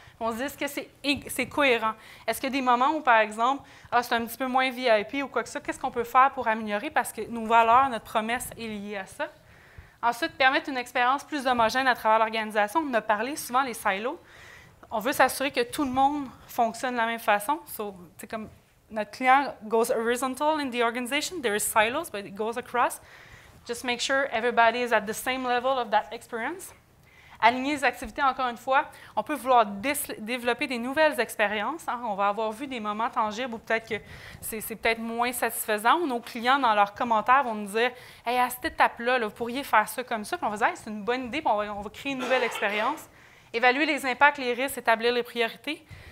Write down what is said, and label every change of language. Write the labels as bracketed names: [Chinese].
[French] On se dit, est-ce que c'est cohérent? Est-ce qu'il y a des moments où, par exemple, c'est un petit peu moins VIP ou quoi que ça, qu'est-ce qu'on peut faire pour améliorer parce que nos valeurs, notre promesse est liée à ça? Ensuite, permettre une expérience plus homogène à travers l'organisation. On a parlé souvent des silos. On veut s'assurer que tout le monde fonctionne de la même façon. C'est comme notre client [English] goes horizontal in the organization. There is silos, but it goes across. Just make sure everybody is at the same level of that experience. [French] Aligner les activités, encore une fois, on peut vouloir développer des nouvelles expériences. Hein. On va avoir vu des moments tangibles où peut-être que c'est peut-être moins satisfaisant, où nos clients, dans leurs commentaires, vont nous dire « Hey, à cette étape-là, vous pourriez faire ça comme ça. » Puis on va dire hey, « C'est une bonne idée, puis on va créer une nouvelle expérience. » Évaluer les impacts, les risques, établir les priorités.